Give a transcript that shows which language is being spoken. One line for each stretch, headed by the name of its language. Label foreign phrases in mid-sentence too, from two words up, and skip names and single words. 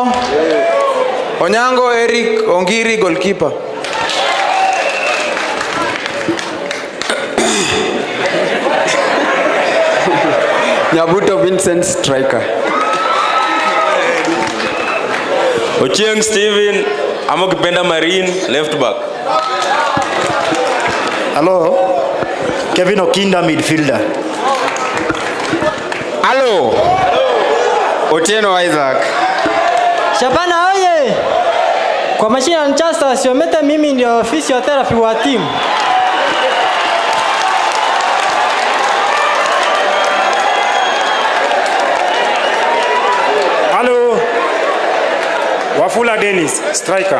English: Onyango Eric Ongiri, goalkeeper. Nyabuto Vincent, striker.
Swahili: Ochieng Steven, ama kipenda Marine,
English: left back. Hello. Kevin Okinda, midfielder. Hello. Otieno Isaac. Shabana oye.
Swahili: Kwa mashina Manchester Siometa, mimi ndio physiotherapy wa team.
English: Hello. Wafula Dennis, striker.